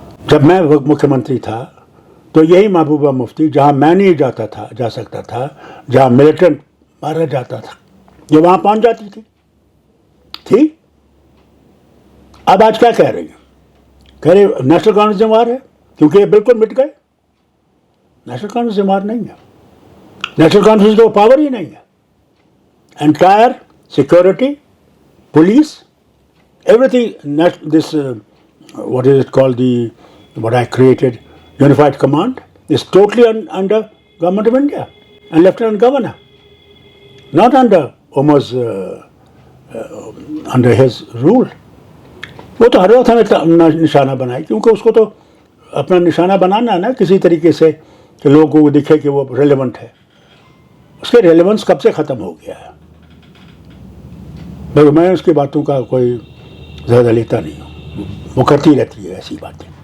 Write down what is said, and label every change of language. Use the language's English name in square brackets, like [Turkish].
[Urdu] جب میں مکھیہ منتری تھا تو یہی محبوبہ مفتی جہاں میں نہیں جا سکتا تھا, جہاں ملیٹنٹ مارا جاتا تھا, یہ وہاں پہنچ جاتی تھی. اب آج کیا کہہ رہی ہیں, کہہ رہے نیشنل کانفرنس ذمہ دار ہے کیونکہ یہ بالکل مٹ گئے. نیشنل کانفرنس ذمہ دار نہیں ہے, نیشنل کانفرنس کو پاور ہی نہیں ہے. [English] Entire security, police, everything, this, what is it called, what I created, Unified Command, is totally under Government of India and Lieutenant Governor, not under Omar's, under his rule. [Urdu] وہ تو ہر وقت ہمیں نشانہ بنائے, کیونکہ اس کو تو اپنا نشانہ بنانا ہے نا کسی طریقے سے کہ لوگوں کو دکھے کہ وہ ریلیونٹ ہے. اس کے ریلیونس کب سے ختم ہو گیا ہے. میں اس کی باتوں کا کوئی زیادہ لیتا نہیں ہوں, وہ کرتی رہتی ہے ایسی باتیں.